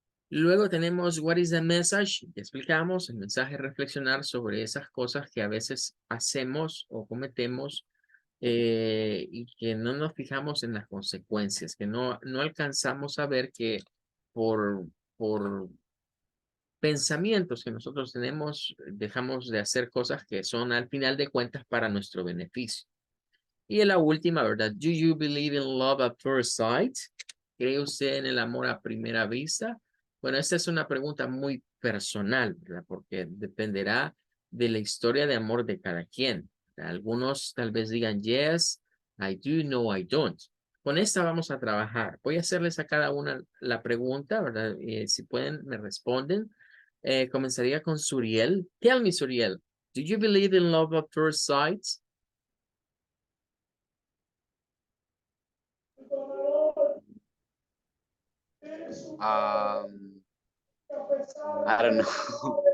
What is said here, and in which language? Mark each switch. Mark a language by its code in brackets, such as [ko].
[es] Luego tenemos [en] what is the message. [es] Ya explicamos el mensaje, reflexionar sobre esas cosas que a veces hacemos o cometemos y que no nos fijamos en las consecuencias, que no alcanzamos a ver que por pensamientos que nosotros tenemos, dejamos de hacer cosas que son al final de cuentas para nuestro beneficio. Y en la última, ¿verdad? [en] Do you believe in love at first sight? [es] ¿Cree usted en el amor a primera vista? Bueno, esta es una pregunta muy personal, ¿verdad? Porque dependerá de la historia de amor de cada quien. Algunos tal vez digan, [en] yes, I do, no, I don't. [es] Con esta vamos a trabajar. Voy a hacerles a cada una la pregunta, ¿verdad? Si pueden, me responden. Comenzaría con Suriel. [en] Tell me, Suriel, do you believe in love at first sight? Um, I don't know.